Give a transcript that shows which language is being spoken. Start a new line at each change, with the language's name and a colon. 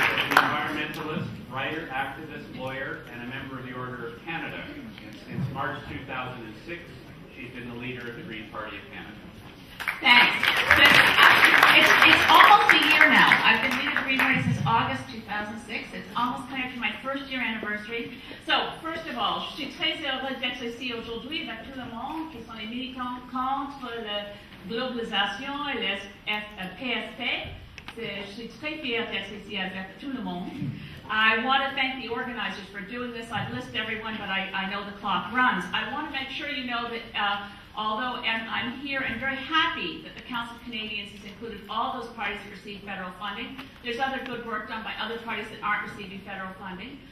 English: Environmentalist, writer, activist, lawyer, and a member of the Order of Canada. Since March 2006, she's been the leader of the Green Party of Canada. Thanks. It's almost a year now. I've been leading the Green Party since August 2006. It's almost coming up to my first year anniversary. So, first of all,
French: je suis très heureuse d'être ici aujourd'hui avec tout le monde qui sont les militants contre la globalisation et le PSP. Je suis très fière d'être ici avec tout le monde.
English: I want to thank the organizers for doing this. I've listed everyone, but I know the clock runs. I want to make sure you know that although I'm here and very happy that the Council of Canadians has included all those parties that receive federal funding. There's other good work done by other parties that aren't receiving federal funding.